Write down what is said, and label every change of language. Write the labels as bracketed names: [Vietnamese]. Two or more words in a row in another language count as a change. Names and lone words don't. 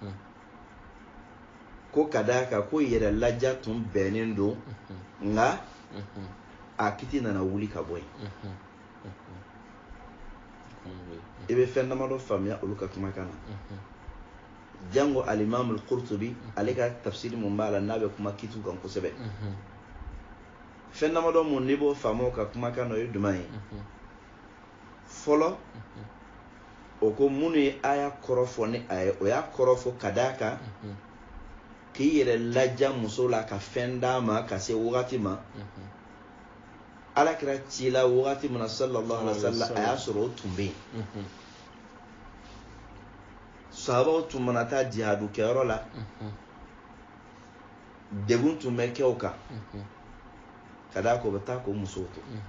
[Bambara] ko ka d'a kan ko yɛrɛ laja tun bɛnnen don nka a kiti nana wuli ka bɔ yen i bɛ fɛn damadɔ faamuya olu ka kumakan na jango al-imam al-qurtubi ale ka tafsiri mun b'a la n'a bɛ kuma kitiw kan kosɛbɛ fɛn damadɔ mun n'i b'o faamu ka kumakan na o ye jumɛn ye fɔlɔ o ko minnu ye aya kɔrɔ fɔ ni a ye o y'a kɔrɔ fɔ ka d'a kan k'i yɛrɛ laja muso la ka fɛn d'a ma ka se wagati ma alakira ci la wagati min na [Arabic] sallallahu alaihi wa sallam [Bambara] a y'a sɔrɔ o tun bɛ yen sahabaw tun mana taa jihadu kɛyɔrɔ la degun tun bɛ kɛ o kan ka d'a kan o bɛ taa k'o musow to